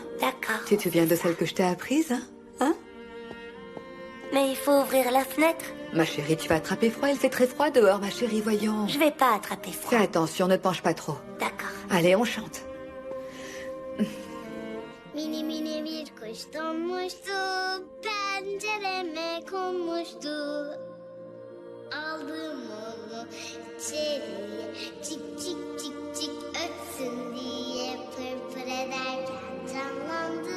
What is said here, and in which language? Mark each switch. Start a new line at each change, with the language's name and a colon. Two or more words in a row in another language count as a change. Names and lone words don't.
French: D'accord. Tu te souviens de celle que je t'ai apprise, hein? Hein? Mais il faut ouvrir la fenêtre. Ma chérie, tu vas attraper froid, il fait très froid dehors, ma chérie, voyons. Je vais pas attraper froid. Fais attention, ne te penche pas trop. D'accord. Allez, on chante.
Turkish: Mini mini bir kuş donmuştu, pencereme konmuştu. Aldım onu içeriye, cik cik cik cik ötsün diye pırpır ederken canlandı.